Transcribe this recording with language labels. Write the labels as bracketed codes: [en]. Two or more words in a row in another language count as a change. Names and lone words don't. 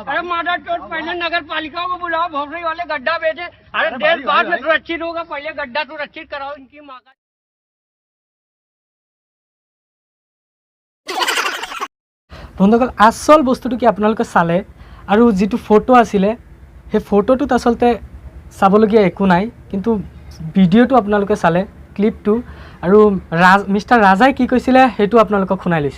[hi] अरे मादर चोट, पहले नगर पालिका को बुलाओ, भोसड़ी वाले गड्ढा बेचे। अरे देश बाद में सुरक्षित होगा, पहले गड्ढा सुरक्षित कराओ इनकी माँ का। [as] বন্ধুসকল, আচল বস্তুটো কি আপোনালোকে চালে, আৰু যিটো ফটো আছিলে সেই ফটোটোত আচলতে চাবলগীয়া একো নাই, কিন্তু ভিডিঅ'টো আপোনালোকে চালে ক্লিপটো, আৰু মিষ্টাৰ ৰাজাই কি কৈছিলে সেইটো আপোনালোকক শুনাই লৈছোঁ।